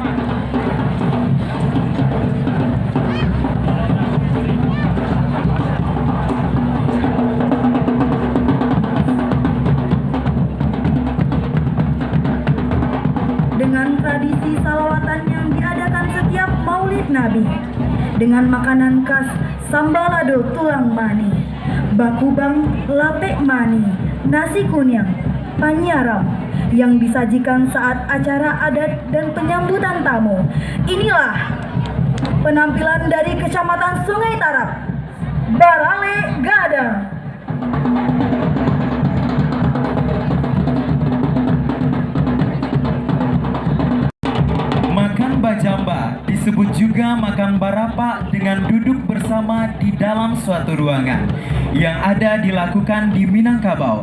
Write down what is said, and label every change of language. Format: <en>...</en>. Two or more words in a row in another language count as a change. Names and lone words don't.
<id>Dengan tradisi salawatan yang diadakan setiap Maulid Nabi, dengan makanan khas sambalado tulang mani, bakubang lapek mani, nasi kunyang, panyaram yang disajikan saat acara adat dan penyambutan tamu. Inilah penampilan dari Kecamatan Sungai Tarap, Barale Gadang. Makan bajamba disebut juga makan barapa dengan duduk bersama di dalam suatu ruangan yang ada dilakukan di Minangkabau.</id>